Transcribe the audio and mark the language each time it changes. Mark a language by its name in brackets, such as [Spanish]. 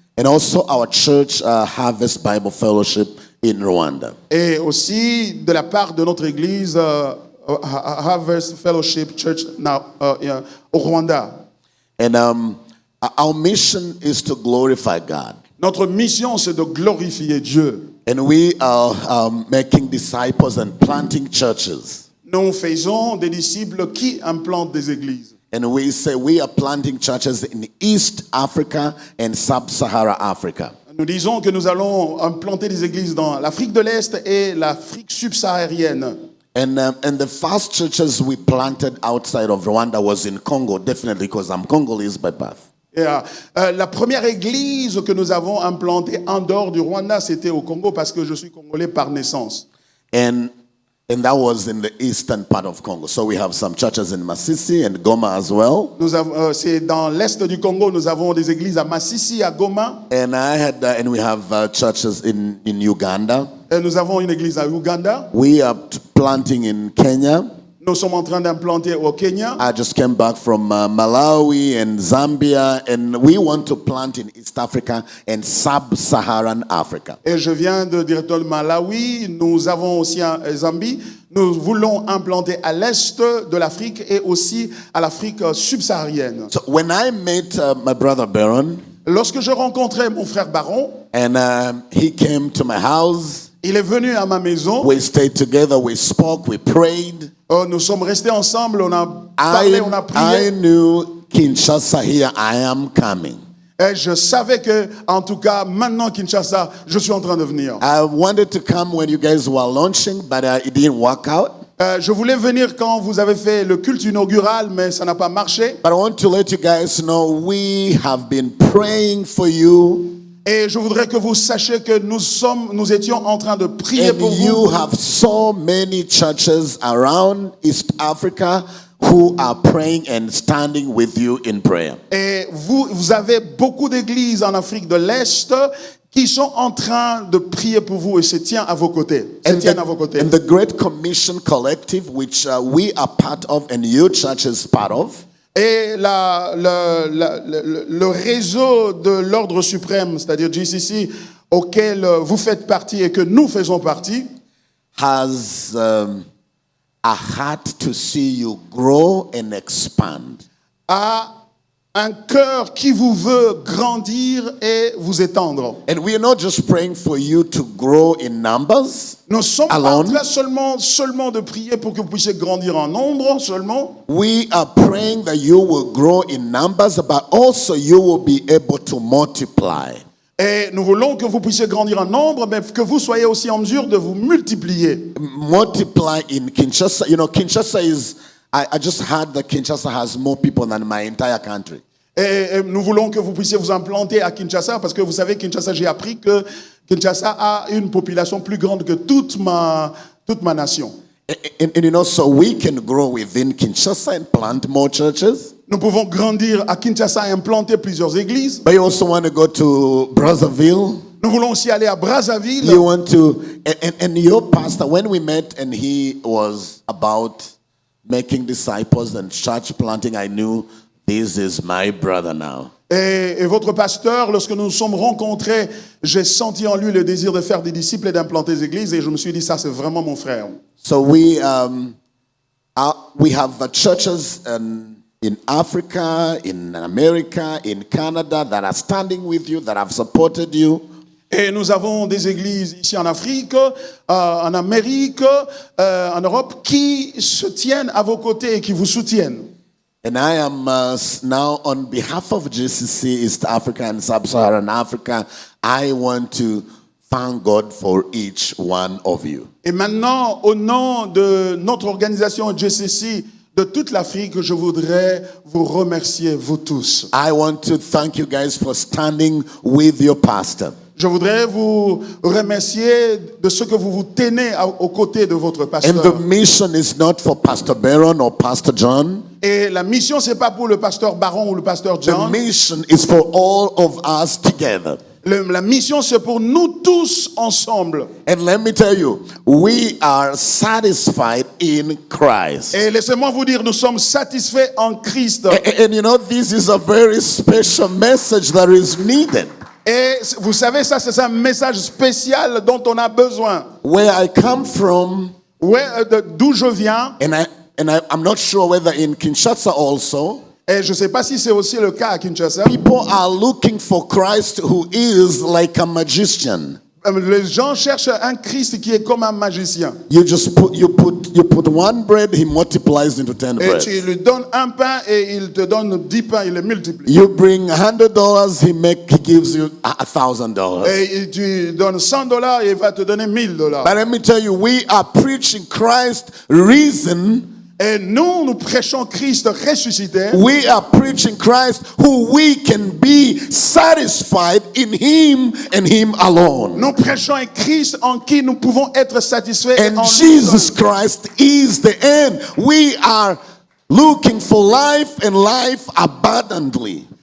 [English] and also our church, Harvest Bible Fellowship in Rwanda. [French] et aussi de la part de notre église Harvest Fellowship Church au Rwanda. [English] And our mission is to glorify God. [French] Notre mission, c'est de glorifier Dieu. [English] And we are making disciples and planting churches. [French] Nous faisons des disciples qui implantent des églises. [English] And we say we are planting churches in East Africa and Sub-Sahara Africa. [French] Nous disons que nous allons implanter des églises dans l'Afrique de l'Est et l'Afrique subsaharienne. [English] And the first churches we planted outside of Rwanda was in Congo, definitely because I'm Congolese by birth. [French] Et, la première église que nous avons implantée en dehors du Rwanda, c'était au Congo parce que je suis congolais par naissance. [English] And that was in the eastern part of Congo. So we have some churches in Masisi and Goma as well. [French] C'est dans l'est du Congo, nous avons des églises à Masisi, à Goma. [English] And and we have churches in Uganda. [French] Et nous avons une église à Uganda. [English] We are planting in Kenya. [French] Nous sommes en train d'implanter au Kenya. [English] I just came back from Malawi and Zambia, and we want to plant in East Africa and Sub-Saharan Africa. [French] Et je viens directement de Malawi. Nous avons aussi en Zambie. Nous voulons implanter à l'est de l'Afrique et aussi à l'Afrique subsaharienne. [English] So when I met my brother Baron, [French] Lorsque je rencontrais mon frère Baron, [English] and he came to my house, [French] il est venu à ma maison. [English] we stayed together, we spoke, we prayed. [French] Nous sommes restés ensemble, on a parlé, on a [English] I [French] prié. [English] knew Kinshasa, here I am coming. [French] Et je savais que, en tout cas, maintenant Kinshasa, je suis en train de venir. [English] I wanted to come when you guys were launching, but it didn't work out. [French] Je voulais venir quand vous avez fait le culte inaugural, mais ça n'a pas marché. [English] But I want to let you guys know we have been praying for you. [French] Et je voudrais que vous sachiez que nous étions en train de prier [English] And [French] pour [English] you [French] vous. [English] have so many churches around East Africa who are praying and standing with you in prayer. [French] Et vous avez beaucoup d'églises en Afrique de l'Est qui sont en train de prier pour vous et se tiennent à vos côtés. [English] And the Great Commission Collective, which we are part of and your church is part of, [French] Et le réseau de l'ordre suprême, c'est-à-dire GCC, auquel vous faites partie et que nous faisons partie, [English] has a heart to see you grow and expand. [French] a un cœur qui vous veut grandir et vous étendre. [English] And we are not just praying for you to grow in numbers [French] Nous sommes pas [English] alone. [French] là seulement de prier pour que vous puissiez grandir en nombre seulement. [English] We are praying that you will grow in numbers, but also you will be able to multiply. [French] Et nous voulons que vous puissiez grandir en nombre, mais que vous soyez aussi en mesure de vous multiplier. [English] Multiply in Kinshasa. You know, Kinshasa is, I just heard that Kinshasa has more people than my entire country. [French] Et nous voulons que vous puissiez vous implanter à Kinshasa, parce que vous savez, Kinshasa, j'ai appris que Kinshasa a une population plus grande que toute ma nation. [English] And you know, so we can grow within Kinshasa and plant more churches. [French] Nous pouvons grandir à Kinshasa et implanter plusieurs églises. [English] But you also want to go to Brazzaville. [French] Nous voulons aussi aller à Brazzaville. [English] You want to, and your pastor, when we met and he was about making disciples and church planting, I knew this is my brother now. [French] Et votre pasteur, lorsque nous nous sommes rencontrés, j'ai senti en lui le désir de faire des disciples et d'implanter des églises, et je me suis dit, ça c'est vraiment mon frère. [English] So we have churches in Africa, in America, in Canada that are standing with you, that have supported you. [French] Et nous avons des églises ici en Afrique, en Amérique, en Europe, qui se tiennent à vos côtés et qui vous soutiennent. [English] And I am now on behalf of GCC East Africa and Sub-Saharan Africa, I want to thank God for each one of you. [French] Et maintenant, au nom de notre organisation GCC de toute l'Afrique, je voudrais vous remercier, vous tous. [English] I want to thank you guys for standing with your pastor. [French] Je voudrais vous remercier de ce que vous vous tenez aux côtés de votre [English] And [French] pasteur. [English] the mission is not for Pastor Baron or Pastor John. [French] Et la mission, c'est pas pour le pasteur Baron ou le pasteur [English] The [French] John. [English] mission is for all of us together. [French] La mission, c'est pour nous tous ensemble. [English] And let me tell you, we are satisfied in Christ. [French] Et laissez-moi vous dire, nous sommes satisfaits en Christ. [English] And you know, this is a very special message that is needed. [French] Et vous savez, ça, c'est un message spécial dont on a besoin. [English] Where I come from, [French] D'où je viens, [English] I'm not sure whether in Kinshasa also, [French] et je ne sais pas si c'est aussi le cas à Kinshasa, [English] people are looking for Christ who is like a magician. [French] les gens cherchent un Christ qui est comme un magicien. [English] You put one bread, he multiplies into 10 [French] Et [English] bread. [French] tu lui donnes un pain et il te donne 10 pains, il les multiplie. [English] You bring $100, he gives you $1,000. [French] Et tu donnes $100 et il va te donner $1000. [English] But let me tell you, we are preaching Christ risen. [French] Et nous prêchons Christ ressuscité. [English] We are preaching Christ who we can be satisfied in him and him alone. [French] Nous prêchons un Christ en qui nous pouvons être satisfaits. [English] And [French] en lui [English] Jesus [French] seul. [English] Christ is the end. We are looking for life and life abundantly.